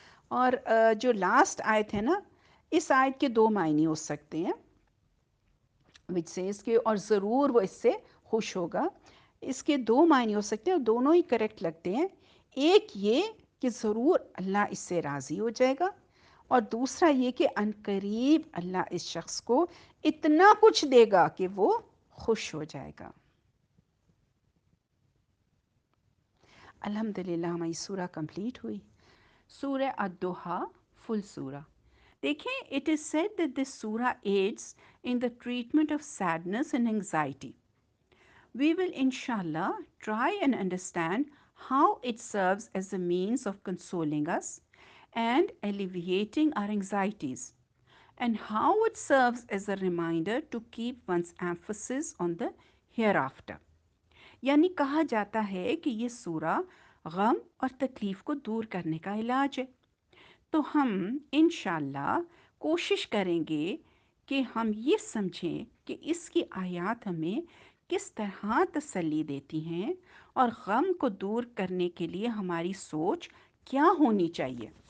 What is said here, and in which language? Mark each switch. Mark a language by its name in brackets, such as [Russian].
[Urdu] اور جو لاسٹ آیت ہے نا، اس آیت کے دو معنی ہو سکتے ہیں، [English] which says [Urdu] کہ اور ضرور وہ اس سے خوش ہوگا۔ اس کے دو معنی ہو سکتے ہیں اور دونوں ہی کریکٹ لگتے ہیں۔ ایک یہ کہ ضرور اللہ اس سے راضی ہو جائے گا، اور دوسرا یہ کہ عنقریب اللہ اس شخص کو اتنا کچھ دے گا کہ وہ خوش ہو جائے گا۔ الحمدللہ ہماری سورہ کمپلیٹ ہوئی، سورہ الدحیٰ فل سورہ۔ دیکھیں [English] it is said that this surah aids in the treatment of sadness and anxiety. We will inshallah try and understand how it serves as a means of consoling us and alleviating our anxieties, and how it serves as a reminder to keep one's emphasis on the hereafter. [Urdu] یعنی کہا جاتا ہے کہ یہ سورہ غم اور تکلیف کو دور کرنے کا علاج ہے، تو ہم انشاءاللہ کوشش کریں گے کہ ہم یہ سمجھیں کہ اس کی آیات ہمیں کس طرح تسلی دیتی ہیں اور غم کو دور کرنے کے لیے ہماری سوچ کیا ہونی چاہیے۔